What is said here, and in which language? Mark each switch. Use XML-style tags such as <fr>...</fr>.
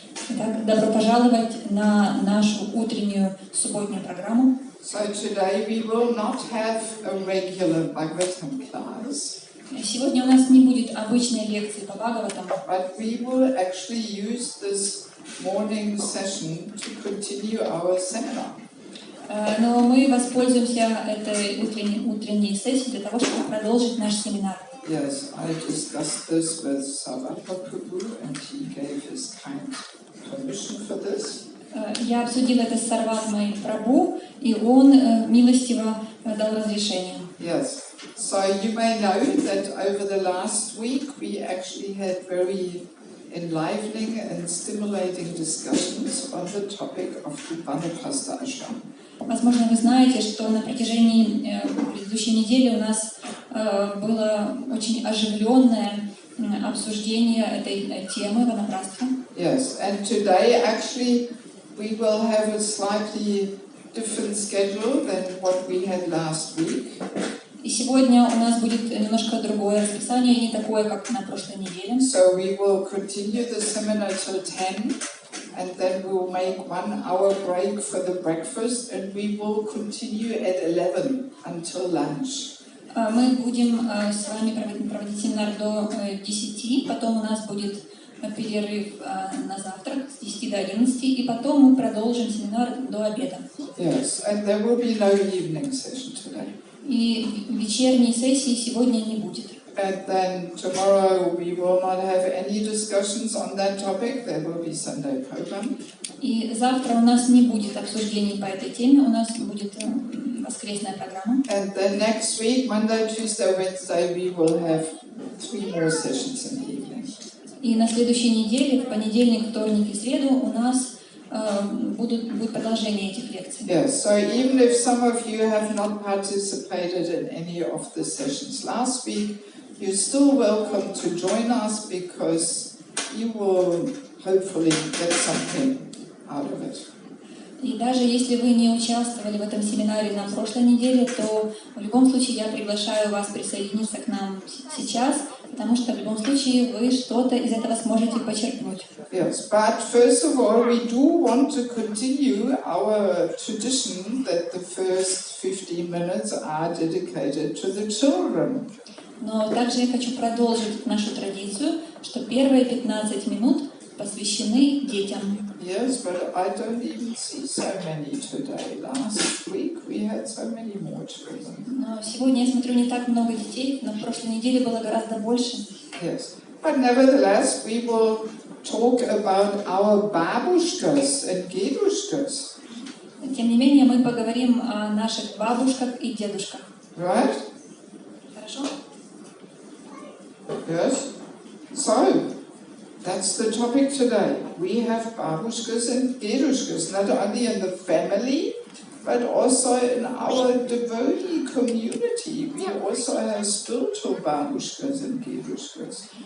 <ru>Итак, добро пожаловать на нашу утреннюю субботнюю программу.</ru> <en>So today we will not have a regular Bhagavatam class.</en> <ru>Сегодня у нас не будет обычной лекции по Бхагаватам.</ru> <en>But we will actually use this morning session to continue our seminar.</en> <ru>Но мы воспользуемся этой утренней сессией для того, чтобы продолжить наш семинар.</ru> <en>Yes, I discussed this with Sarvatra Prabhu and he gave his kind permission for this.</en> <ru>Я обсудила это с Сарватмой Прабhu, и он милостиво дал разрешение.</ru> <en>Yes, so you may know that over the last week we actually had very enlivening and stimulating discussions on the topic of the Vanaprastha ashram.</en> <ru>Возможно, вы знаете, что на протяжении предыдущей недели у нас было очень оживленное обсуждение этой темы Ванапрастха.</ru> <en>Yes, and today actually we will have a slightly different schedule than what we had last week.</en> <ru>И сегодня у нас будет немножко другое расписание, не такое, как на прошлой неделе.</ru> <en>So we will continue the seminar till 10, and then we will make 1 hour break for the breakfast, and we will continue at 11 until lunch.</en> <ru>Мы будем с вами проводить семинар до 10, потом у нас будет перерыв на завтрак с 10 до 11, и потом мы продолжим семинар до обеда.</ru> <en>Yes, and there will be no evening session today.</en> <ru>И вечерней сессии сегодня не будет.</ru> <en>And then tomorrow we will not have any discussions on that topic. There will be Sunday program.</en> <ru>И завтра у нас не будет обсуждений по этой теме, у нас будет воскресная программа.</ru> <en>And then next week, Monday, Tuesday, Wednesday, we will have 3 more sessions in the evening.</en> <ru>И на следующей неделе, в понедельник, вторник и среду, у нас будет продолжение этих лекций.</ru> <en>Yes, so even if some of you have not participated in any of the sessions last week, you're still welcome to join us because you will hopefully get something out of it.</en> <ru>И даже если вы не участвовали в этом семинаре на прошлой неделе, то в любом случае я приглашаю вас присоединиться к нам сейчас, потому что в любом случае вы что-то из этого сможете почерпнуть.</ru> <en>Yes, but first of all, we do want to continue our tradition that the first 15 minutes are dedicated to the children.</en> <ru>Но также я хочу продолжить нашу традицию, что первые 15 минут посвящены детям.</ru> <en>Yes, but I don't even see so many today. Last week we had so many more children.</en> <ru>Но сегодня я смотрю не так много детей, на прошлой неделе было гораздо больше.</ru> <en>Yes, but nevertheless we will talk about our babushkas and dedushkas.</en> <ru>Тем не менее, мы поговорим о наших бабушках и дедушках.</ru> <en>Right?</en> <ru>Хорошо?</ru> <en>Yes. So, that's the topic today. We have babushkas and dedushkas, not only in the family, but also in our devotee community. We also have spiritual babushkas and dedushkas.</en>